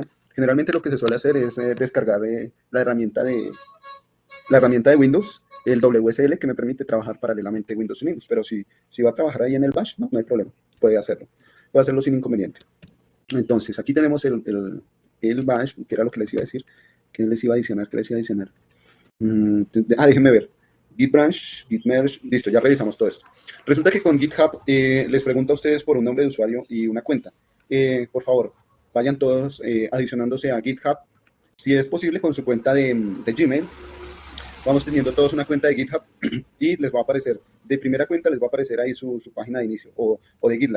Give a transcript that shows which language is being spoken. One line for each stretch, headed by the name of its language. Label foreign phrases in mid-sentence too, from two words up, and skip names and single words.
Spanish: Generalmente lo que se suele hacer es descargar la herramienta de Windows, el WSL, que me permite trabajar paralelamente Windows y Linux. Pero si va a trabajar ahí en el Bash, no hay problema, puede hacerlo sin inconveniente. Entonces, aquí tenemos el Bash, que era lo que les iba a decir, que les iba a adicionar. Déjenme ver. Git branch, git merge, listo, ya revisamos todo esto. Resulta que con GitHub les pregunta a ustedes por un nombre de usuario y una cuenta. Por favor, vayan todos adicionándose a GitHub. Si es posible, con su cuenta de Gmail. Vamos teniendo todos una cuenta de GitHub y les va a aparecer, de primera cuenta les va a aparecer ahí su página de inicio o de GitLab.